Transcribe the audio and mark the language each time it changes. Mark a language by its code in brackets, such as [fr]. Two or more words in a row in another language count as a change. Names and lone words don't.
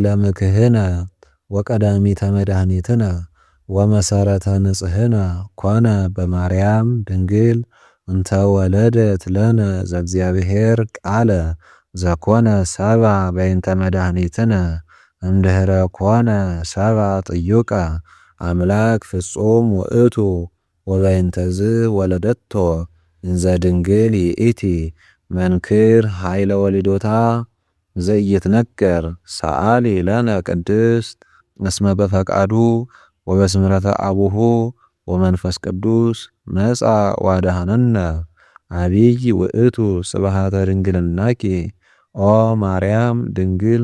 [gez] ምክህነ ወቀዳሚተ መድኃኒትነ ወመሰረተ ንጽሕነ ኮነ በማርያም ድንግል እንተ ወለደት ለነ ዘእግዚአብሔር ቃለ ዘኮነ ሰባ በይንተ መድኃኒትነ እምድኅረ ኮነ ሰባ ጥዩቀ አምላክ ፍጹም ውእቱ ወበይንተዝ ወለደቶ እንዘ ድንግል ይእቲ መንክር ኃይለ ወሊዶታ ዘኢይትነገር ሰአሊ ለነ ቅድስት እስመ በፈቃዱ ወበስምረተ አቡሁ ወመንፈስ ቅዱስ መጻ ዋዳሃነነ አቢይ ውእቱ ስብሃተ ድንግልናኪ ኦ ማርያም ድንግል